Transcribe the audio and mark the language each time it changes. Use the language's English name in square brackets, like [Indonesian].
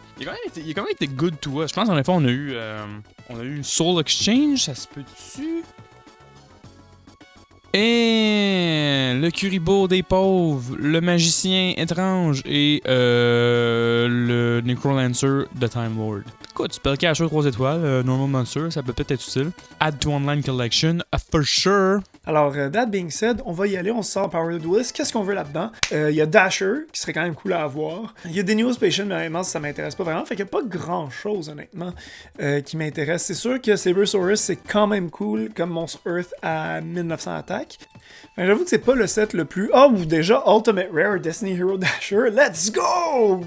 [French] Il a quand même été [English] good to us. [French] Je pense qu'en effet, on a eu Soul Exchange, ça se peut-tu? Et le Kuribo des pauvres, le magicien étrange et le Necrolancer de Time Lord. Écoute, Spellcaster 3 étoiles, Normal Monster, ça peut peut-être être utile. [English] Add to Online Collection, for sure. [French] Alors, [English] that being said, [French] on va y aller, on sort Power of the Duelist. Qu'est-ce qu'on veut là-dedans? Il y a Dasher, qui serait quand même cool à avoir. Il y a des Neos Patient, mais honnêtement, ça m'intéresse pas vraiment. Fait qu'il n'y a pas grand-chose, honnêtement, qui m'intéresse. C'est sûr que Sabersaurus, c'est quand même cool, comme Monstre Earth à 1900 attaques. Mais j'avoue que c'est pas le set le plus... Oh, déjà, Ultimate Rare Destiny Hero Dasher, [English] let's go!